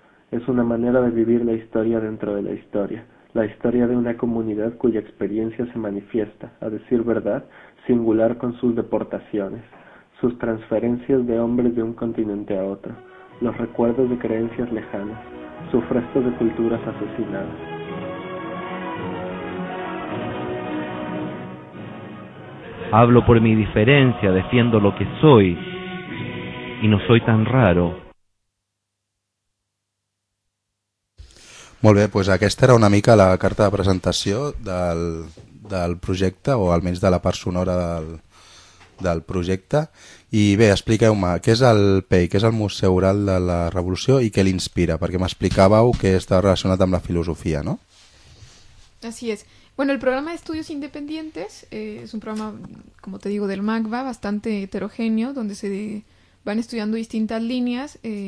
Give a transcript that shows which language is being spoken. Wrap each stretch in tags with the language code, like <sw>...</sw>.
<es>Es una manera de vivir la historia dentro de la historia. La historia de una comunidad cuya experiencia se manifiesta, a decir verdad, singular con sus deportaciones, sus transferencias de hombres de un continente a otro, los recuerdos de creencias lejanas, sus restos de culturas asesinadas. Hablo por mi diferencia, defiendo lo que soy, y no soy tan raro.</es> <ca>Molt bé, doncs aquesta era una mica la carta de presentació del projecte, o almenys de la part sonora del projecte. I bé, expliqueu-me, què és el PEI, què és el Museu Oral de la Revolució i què l'inspira? Perquè m'explicàveu que està relacionat amb la filosofia, no?</ca> <es>Así es. Bueno, el programa de estudios independientes es un programa, como te digo, del MACBA, bastante heterogéneo, donde se van estudiando distintas líneas.</es>